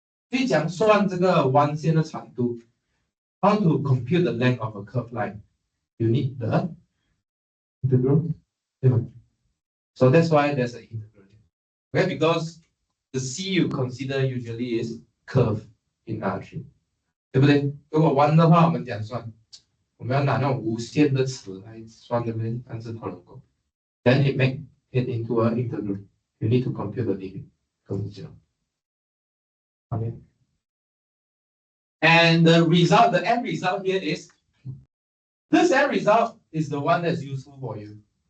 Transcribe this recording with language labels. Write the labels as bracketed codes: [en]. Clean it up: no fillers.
[zh] 去讲算这个弯线的长度 [en] ，how to compute the length of a curved line? You need the integral, so that's why there's an integral. Okay, because the C you consider usually is curve in R3， [zh] 对不对？如果弯的话，我们讲算，我们要拿那种无限的词来算，对不对？但是它能够 [en] ，then it make it into an integral. You need to compute the limit from 0. Okay. And the result, the end result here is this end result is the one that's useful for you.